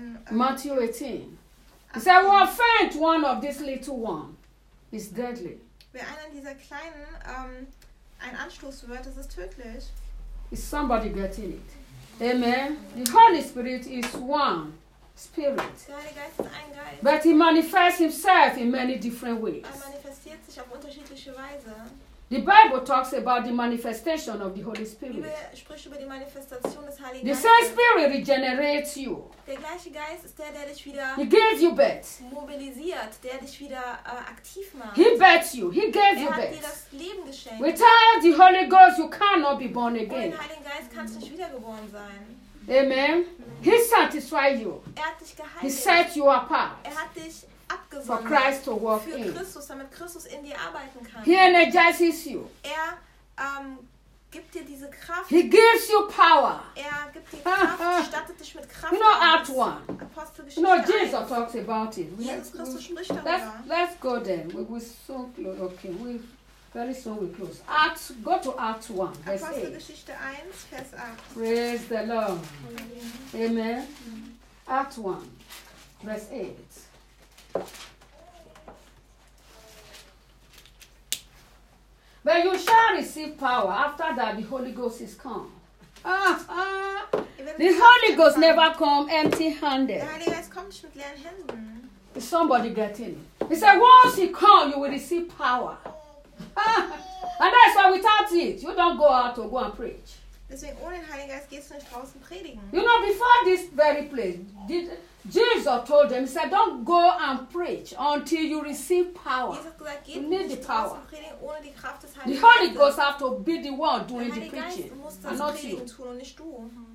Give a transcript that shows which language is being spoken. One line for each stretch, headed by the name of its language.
English: Matthew 18. He said, "Who offends one of these little ones is deadly."
German: Wer einen dieser kleinen einen Anstoß wird, das ist tödlich.
English: Is somebody getting it? Amen. The Holy Spirit is one. Spirit.
German: Der Heilige Geist ist ein Geist.
English: But he manifests himself in many different ways.
German: Er manifestiert sich auf unterschiedliche Weise.
English: The Bible talks about the manifestation of the Holy Spirit.
German: Die Bibel spricht über die Manifestation des Heiligen
English: the
German: Geistes.
English: The same Spirit regenerates you.
German: Der gleiche Geist ist der dich wieder
English: he gives you birth.
German: Mobilisiert, der dich wieder aktiv macht.
English: He births you. He gives you birth.
German: Er hat dir das Leben geschenkt.
English: Without the Holy Ghost, you cannot be born again.
German: Ohne den Heiligen Geist kannst du nicht wiedergeboren sein.
English: Amen. He satisfied you.
German: Er hat dich geheilt.
English: He set you apart.
German: Er hat dich abgesondert.
English: For Christ to work
German: für
English: in.
German: Christus, damit Christus in dir arbeiten kann.
English: He energizes you.
German: Er gibt dir diese Kraft.
English: He gives you power.
German: Er gibt dir Kraft. Stattet dich mit Kraft.
English: You know, Act 1.
German: Apostelgeschichte 1.
English: Jesus talks about it.
German: Jesus Christus spricht darüber.
English: Let's go then. We're so close. Okay, we very soon we close. Acts, go to Acts 1.
German: Apostelgeschichte 1, Vers 8.
English: Praise the Lord. Amen. Amen. Amen. Acts 1, Vers 8. But you shall receive power after that the Holy Ghost is come. The Holy Ghost never come empty-handed.
German: Der Heilige Geist kommt nicht mit leeren Händen.
English: Is somebody getting it? He said, once he comes, you will receive power. And that's why without it, you don't go out to go and preach.
German: Deswegen ohne den Heiligen Geist gehst du nicht raus und predigen.
English: You know, before this very place, Jesus told them, he said, don't go and preach until you receive power.
German: Jesus gesagt, geht
English: you need
German: nicht
English: the power.
German: Predigen, ohne die Kraft des Heiligen
English: the Holy Ghost have to be the one doing the preaching.
German: Der Heilige Geist muss das Predigen tun und nicht du.